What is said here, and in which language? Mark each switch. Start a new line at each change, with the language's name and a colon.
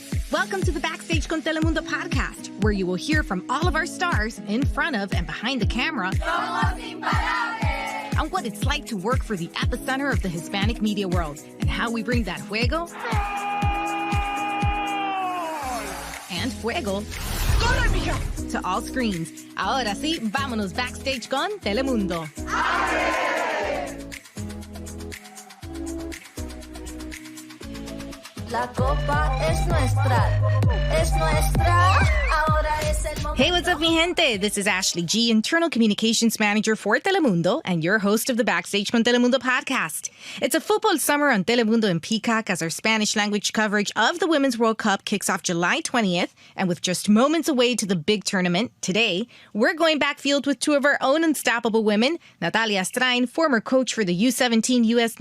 English: Welcome to the Backstage con Telemundo podcast, where you will hear from all of our stars in front of and behind the camera on what it's like to work for the epicenter of the Hispanic media world and how we bring that juego and fuego to all screens.
Spanish: Ahora sí, vámonos backstage con Telemundo. La copa es nuestra, ahora es el momento.
English: Hey, what's up, mi gente? This is Ashley G, Internal Communications Manager for Telemundo and your host of the Backstage con Telemundo podcast. It's a football summer on Telemundo and Peacock as our Spanish language coverage of the Women's World Cup kicks off July 20th. And with just moments away to the big tournament, today, we're going backfield with two of our own unstoppable women, Natalia Astrain, former coach for the U17 U.S.